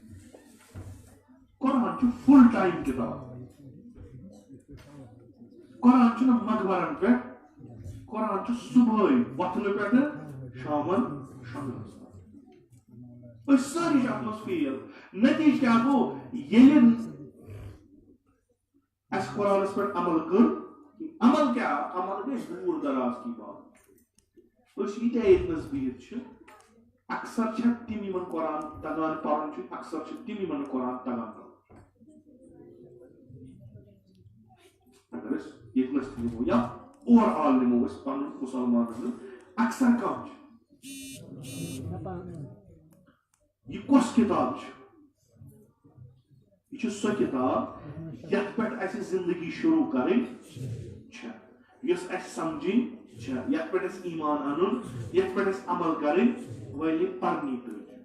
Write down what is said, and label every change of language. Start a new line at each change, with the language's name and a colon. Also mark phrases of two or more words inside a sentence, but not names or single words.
Kashmiri: قرآن چھُ
English: full time
Kashmiri: کِتاب قرآن چھُنہٕ مقبرن پٮ۪ٹھ قرآن چھُ صبحٲے وۄتھنہٕ پٮ۪ٹھٕ شامن شۄنٛگنَس تام أسۍ سٲری چھِ اَتھ منٛز فیل نٔتیٖجہٕ کیٛاہ گوٚو ییٚلہِ اَسہِ قرآنس پٮ۪ٹھ عمل کٔر عمل کیٛاہ عمل گٔے
Urdu: دوٗر دراز کی بات
Kashmiri: أسۍ ییٖتیٛاہ ییٚتنَس بِہِتھ چھِ اکثر چھےٚ تِم یِمن قرآن تگان پَرُن چھُ اکثر چھِ تِم یِمن نہٕ قرآن تگان پَرُن اگر أسۍ ییٚتنَس تہِ نِمو یا
English: over all
Kashmiri: نِمو أسۍ پَنُن مُسلمانَن ہُنٛد اکثر کَم چھِ یہِ کۄس کِتاب چھِ یہِ چھِ سۄ کِتاب یَتھ پٮ۪ٹھ اَسہِ زِندگی شروٗع کَرٕنۍ چھےٚ یۄس اَسہِ سَمجِنۍ چھےٚ یَتھ پٮ۪ٹھ اَسہِ ایٖمان اَنُن یَتھ پٮ۪ٹھ اَسہِ عمل کَرٕنۍ وٲلۍ پَرنی تٔج